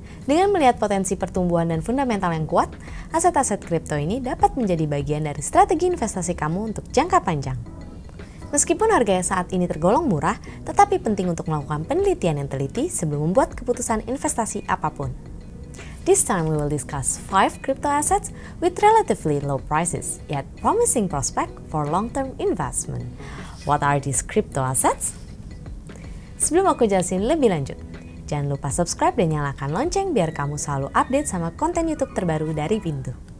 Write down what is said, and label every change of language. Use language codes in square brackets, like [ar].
[id] Dengan melihat potensi pertumbuhan dan fundamental yang kuat, aset-aset kripto ini dapat menjadi bagian dari strategi investasi kamu untuk jangka panjang. Meskipun harganya saat ini tergolong murah, tetapi penting untuk melakukan penelitian yang teliti sebelum membuat keputusan investasi apapun. [en] This time we will discuss 5 crypto assets with relatively low prices, yet promising prospect for long-term investment. What are these crypto assets? [id] Sebelum aku jelasin lebih lanjut, jangan lupa subscribe dan nyalakan lonceng biar kamu selalu update sama konten YouTube terbaru dari Pintu.